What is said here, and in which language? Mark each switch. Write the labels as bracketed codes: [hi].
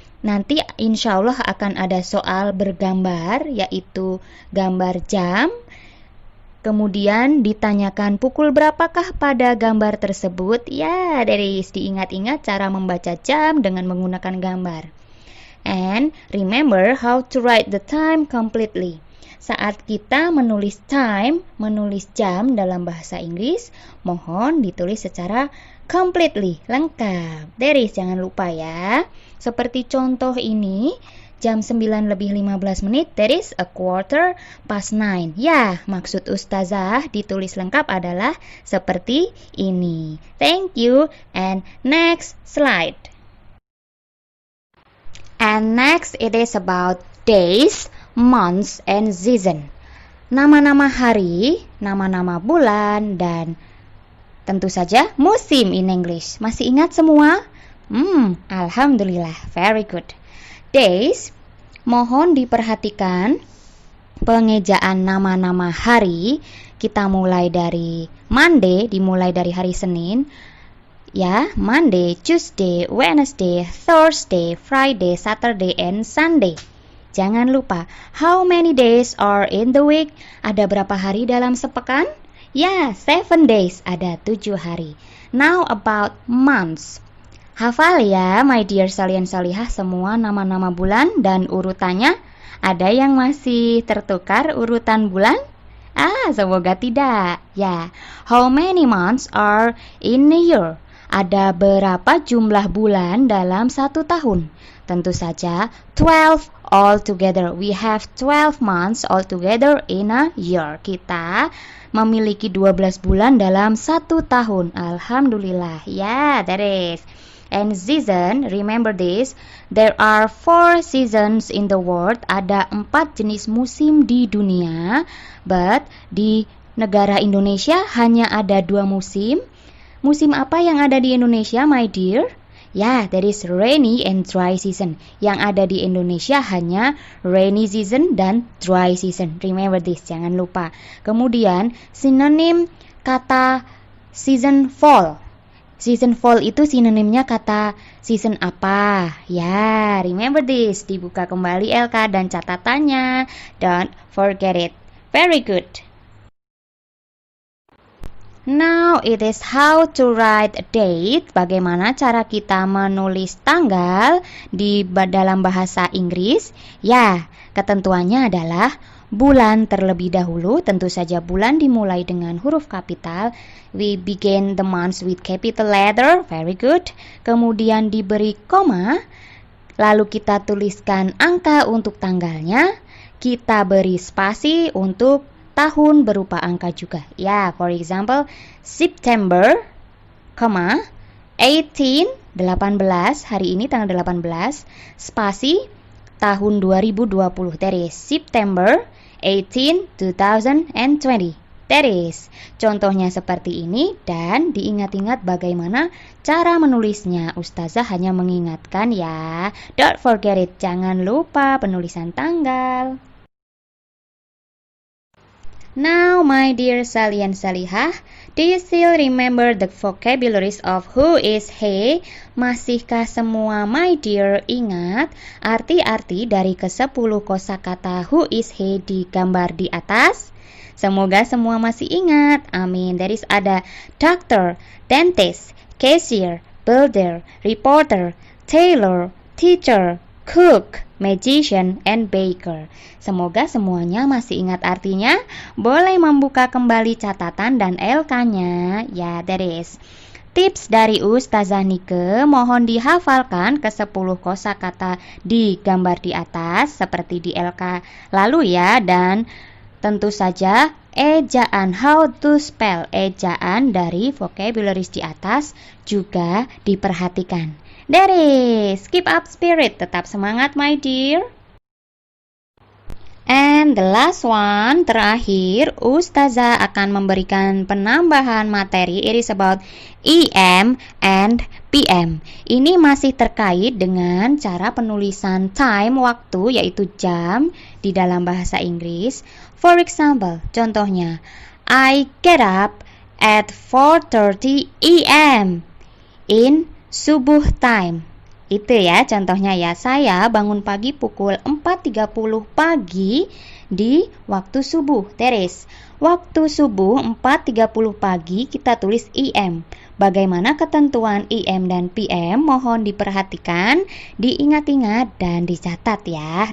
[id] Nanti insya Allah akan ada soal bergambar, yaitu gambar jam. Kemudian ditanyakan pukul berapakah pada gambar tersebut. Ya, dari diingat-ingat cara membaca jam dengan menggunakan gambar. [en] And remember how to write the time completely. [id] Saat kita menulis time, menulis jam dalam bahasa Inggris, mohon ditulis secara completely, lengkap. [en] There is, [id] jangan lupa ya. Seperti contoh ini, jam 9 lebih 15 menit, [en] that is a quarter past 9. [id] Ya, maksud Ustazah ditulis lengkap adalah seperti ini. [en] Thank you, and next slide. And next it is about days, months, and season. [id] Nama-nama hari, nama-nama bulan, dan tentu saja musim [en] in English. [id] Masih ingat semua? Alhamdulillah, [en] very good. [id] Days, mohon diperhatikan pengejaan nama-nama hari. Kita mulai dari Monday, dimulai dari hari Senin. [en] Ya, Monday, Tuesday, Wednesday, Thursday, Friday, Saturday, and Sunday. [id] Jangan lupa, [en] how many days are in the week? [id] Ada berapa hari dalam sepekan? Ya, [en] 7 days, [id] ada 7 hari. [en] Now about months. [id] Hafal ya, [en] my dear [id] Salian Salihah, semua nama-nama bulan dan urutannya. Ada yang masih tertukar urutan bulan? Semoga tidak. [en] Ya, how many months are in a year? [id] Ada berapa jumlah bulan dalam 1 tahun? Tentu saja [en] 12 all together. We have 12 months all together in a year. [id] Kita memiliki 12 bulan dalam 1 tahun. [en] Alhamdulillah. Ya, that is. And season, remember this, there are 4 seasons in the world. [id] Ada 4 jenis musim di dunia, but di negara Indonesia hanya ada 2 musim. Musim apa yang ada di Indonesia, my dear? [en] Ya, that is rainy and dry season. [id] Yang ada di Indonesia hanya rainy season dan dry season. [en] Remember this, [id] jangan lupa. Kemudian, sinonim kata season fall. Season fall itu sinonimnya kata season apa? [en] Ya, remember this. [id] Dibuka kembali LK dan catatannya. [en] Don't forget it. Very good. Now it is how to write a date. [id] Bagaimana cara kita menulis tanggal di dalam bahasa Inggris? Ya, ketentuannya adalah bulan terlebih dahulu. Tentu saja bulan dimulai dengan huruf kapital. [en] We begin the months with capital letter. Very good. [id] Kemudian diberi koma. Lalu kita tuliskan angka untuk tanggalnya. Kita beri spasi untuk tahun berupa angka juga. Ya, [en] for example, [id] September, 18, 18, hari ini tanggal 18, spasi tahun 2020. [en] That is September 18, 2020. That is. [id] Contohnya seperti ini dan diingat-ingat bagaimana cara menulisnya. Ustazah hanya mengingatkan ya. [en] Don't forget it. [id] Jangan lupa penulisan tanggal. [en] Now, my dear Salian Salihah, do you still remember the vocabularies of who is he? [id] Masihkah semua, [en] my dear, [id] ingat arti-arti dari ke-10 kosakata who is he di gambar di atas? Semoga semua masih ingat. Amin. [en] There is ada doctor, dentist, cashier, builder, reporter, tailor, teacher, cook, magician, and baker. [id] Semoga semuanya masih ingat artinya. Boleh membuka kembali catatan dan LK-nya. Ya, that is. Tips dari Ustazah Nike, mohon dihafalkan ke-10 kosakata di gambar di atas seperti di LK lalu ya, dan tentu saja ejaan, [en] how to spell, [id] ejaan dari vocabularies di atas juga diperhatikan. [en] That is, keep up spirit, [id] tetap semangat [en] my dear. And the last one, [id] terakhir, Ustazah akan memberikan penambahan materi. [en] It is about EM and PM. [id] Ini masih terkait dengan cara penulisan time, waktu, yaitu jam di dalam bahasa Inggris. [en] For example, contohnya, I get up at 4:30 AM in subuh time. [id] Itu ya contohnya ya, saya bangun pagi pukul 4.30 pagi di waktu subuh. Teres, waktu subuh 4.30 pagi kita tulis EM. Bagaimana ketentuan EM dan PM? Mohon diperhatikan, diingat-ingat dan dicatat ya.